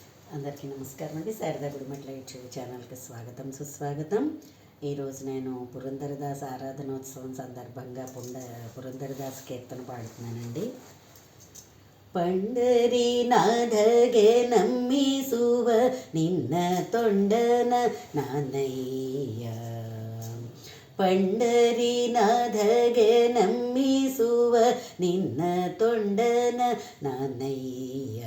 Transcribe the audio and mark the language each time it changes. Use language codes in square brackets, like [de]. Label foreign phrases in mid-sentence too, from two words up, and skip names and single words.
[te] అందరికీ నమస్కారం అండి. శారదా గుడిమెట్ల యూట్యూబ్ ఛానల్కి స్వాగతం సుస్వాగతం. ఈరోజు నేను పురంధరదాస్ ఆరాధనోత్సవం సందర్భంగా పురంధరదాస్ కీర్తన పాడుతున్నానండి. [kn] ಪಂಡರಿನಾಥಗೆ ನಮ್ಮಿಸುವ ನಿನ್ನ ತೊಂಡನ ನಾನಯ್ಯ. ಪಂಡರಿನಾಥಗೆ ನಮ್ಮಿಸುವ ನಿನ್ನ ತೊಂಡನ ನಾನಯ್ಯ.